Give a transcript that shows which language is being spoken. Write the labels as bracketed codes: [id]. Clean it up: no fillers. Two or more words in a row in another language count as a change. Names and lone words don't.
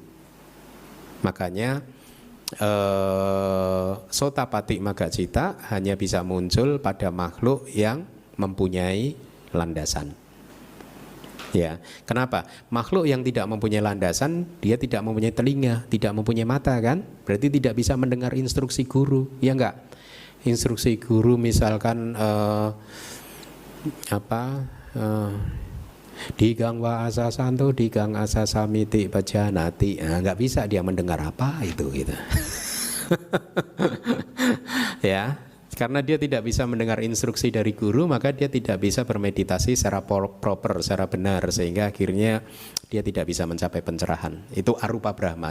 [id] Makanya [pi] sotapati magga cita [id] hanya bisa muncul pada makhluk yang mempunyai landasan. Ya, kenapa? Makhluk yang tidak mempunyai landasan, dia tidak mempunyai telinga, tidak mempunyai mata kan? Berarti tidak bisa mendengar instruksi guru, ya enggak? instruksi guru misalkan [pi] digang wa asa santo digang asa samiti pajanati, [id] nggak bisa dia mendengar apa itu gitu. Ya, karena dia tidak bisa mendengar instruksi dari guru, maka dia tidak bisa bermeditasi secara proper, secara benar, sehingga akhirnya dia tidak bisa mencapai pencerahan. Itu arupa Brahma.